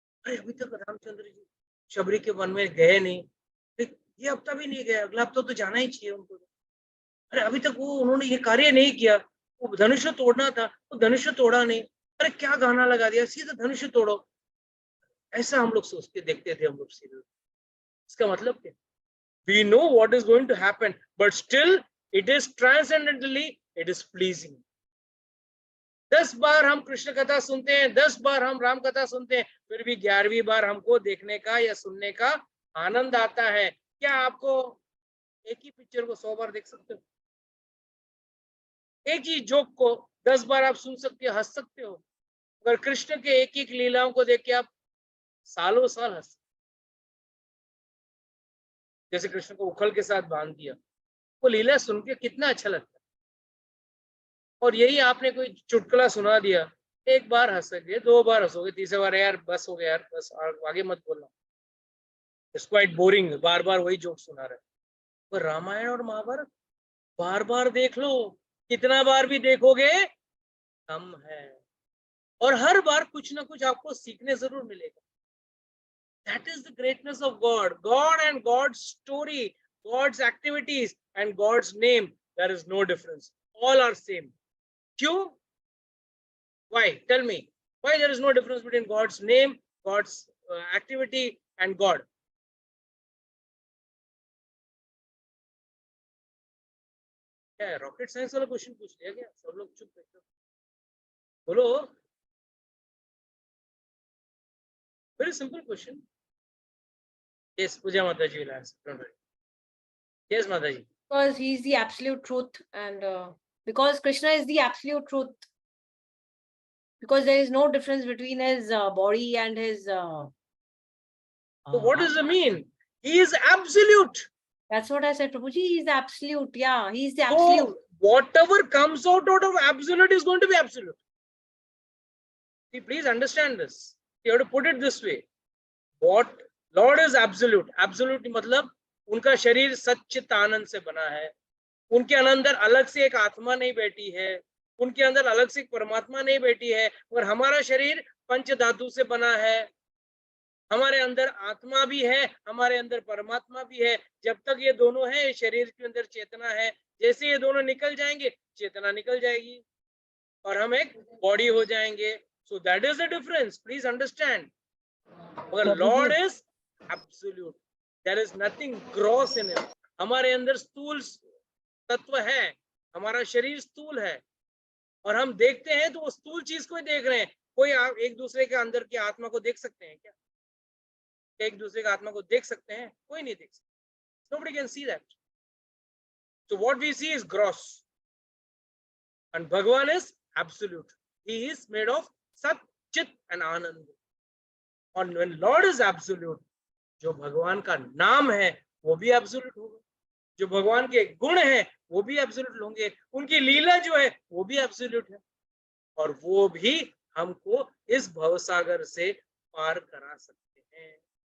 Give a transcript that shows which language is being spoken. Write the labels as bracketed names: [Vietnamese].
[Hindi] अरे अभी तक रामचंद्र जी शबरी के वन में गए नहीं, ये हफ्ता भी नहीं गया, अगला हफ्ता तो जाना ही चाहिए उनको। अरे अभी तक वो उन्होंने ये कार्य नहीं किया, वो धनुष्य तोड़ना था, वो धनुष्य तोड़ा नहीं, अरे क्या गाना लगा दिया, सीधा धनुष्य तोड़ो। ऐसा हम लोग सोचते देखते थे हम लोग सीरियल। इसका मतलब क्या? [English] We know what is going to happen, but still it is transcendently, it is pleasing. [Hindi] 10 बार हम कृष्ण कथा सुनते हैं, 10 बार हम राम कथा सुनते हैं, फिर भी 11वीं बार हमको देखने का या सुनने का आनंद आता है। क्या आपको एक ही पिक्चर को 100 बार देख सकते हो? एक ही जोक को 10 बार आप सुन सकते हो, हंस सकते हो? अगर कृष्ण के एक एक लीलाओं को देख के आप सालों साल हंस, जैसे कृष्ण को उखल के साथ बांध दिया, वो लीला सुन के कितना अच्छा लगता है। और यही आपने कोई चुटकुला सुना दिया, एक बार हंसोगे, 2 बार हंसोगे, तीसरे बार यार बस हो गया यार, बस आगे मत बोलना, [English] it's quite boring, [Hindi] बार बार वही जोक सुना रहे। पर रामायण और महाभारत बार बार देख लो, कितना बार भी देखोगे कम है, और हर बार कुछ ना कुछ आपको सीखने जरूर मिलेगा। [English] That is the greatness of God. God and God's story, God's activities and God's name, there is no difference. All are same. Kyun? Why? Tell me. Why there is no difference between God's name, God's activity and God? [Hindi] क्या rocket science वाला question पूछ लिया क्या? सब लोग चुप बैठो, बोलो। [English] Very simple question. Yes, Puja Mataji will answer. Don't worry. Yes, Mataji. Because he is the absolute truth, and because Krishna is the absolute truth. Because there is no difference between his body and his. So what does it mean? He is absolute. That's what I said, Prabhuji. He is absolute. Yeah, he is the absolute. So whatever comes out of absolute is going to be absolute. See, please understand this. You have to put it this way. What Lord is absolute. [Hindi] Absolute मतलब उनका शरीर सच्चित आनंद से बना है, उनके अंदर अलग से एक आत्मा नहीं बैठी है, उनके अंदर अलग से एक परमात्मा नहीं बैठी है, और हमारा शरीर पंच धातु से बना है, हमारे अंदर आत्मा भी है, हमारे अंदर परमात्मा भी है। जब तक ये दोनों है, शरीर के अंदर चेतना है, जैसे ये दोनों निकल जाएंगे, चेतना निकल जाएगी और हम एक बॉडी हो जाएंगे। [English] So that is the difference, please understand. Lord is absolute, there is nothing gross in him. [Hindi] हमारे अंदर स्थूल तत्व है, हमारा शरीर स्थूल है, और हम देखते हैं तो वो स्थूल चीज को ही देख रहे हैं। कोई आप एक दूसरे के अंदर की आत्मा को देख सकते हैं क्या? एक दूसरे की आत्मा को देख सकते हैं? कोई नहीं देख सकता। [English] Nobody can see that. So what we see is gross, and Bhagavan is absolute. He is made of Sat, Chit and Anand. And when Lord is absolute, [Hindi] जो भगवान का नाम है वो भी एब्सोल्यूट होगा, जो भगवान के गुण हैं वो भी एब्सोल्यूट होंगे, उनकी लीला जो है वो भी एब्सोल्यूट है, और वो भी हमको इस भवसागर से पार करा सकते हैं।